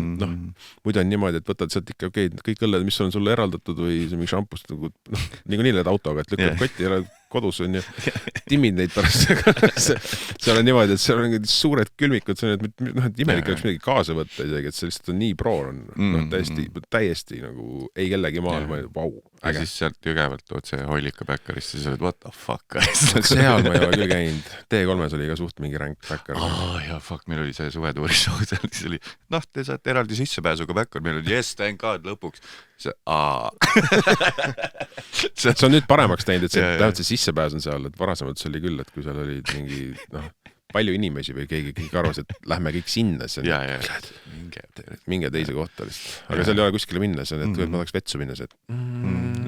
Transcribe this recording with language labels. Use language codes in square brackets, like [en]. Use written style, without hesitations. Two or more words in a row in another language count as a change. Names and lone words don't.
[et] Noh, muidu on niimoodi, et võtad sealt ikka kõik õlled, mis on sulle eraldatud või mingi šampust, nii lähed autoga, et lükkad kotti ja kodus on ju, timmid neid pärast. Seal on niimoodi, et seal on suured külmikud, et imelik oleks midagi kaasa võtta isegi, et see lihtsalt on nii proor on, täiesti nagu ei kellegi maal, vau, äge. Ja siis sealt Jõgevalt otse Hoilika Bäkkarist, siis olid [en] what the fuck. [et] Seal ma ei ole küll käinud. T3-s oli ka suht mingi ränk Bäkkar. Ja fuck, meil oli see suvetuurishow, siis oli, te saate eraldi sissepääsuga Bäkkar, meil oli [en] yes, thank God, [et] lõpuks. See on nüüd paremaks teinud, et tähendab see sissepääs on seal, et varasemalt see oli küll, et kui seal oli mingi, palju inimesi või keegi arvas, et lähme kõik sinna, minge teise kohta lihtsalt. Aga seal ei ole kuskile minna, see on, et ma tahaks vetsu minna, see, et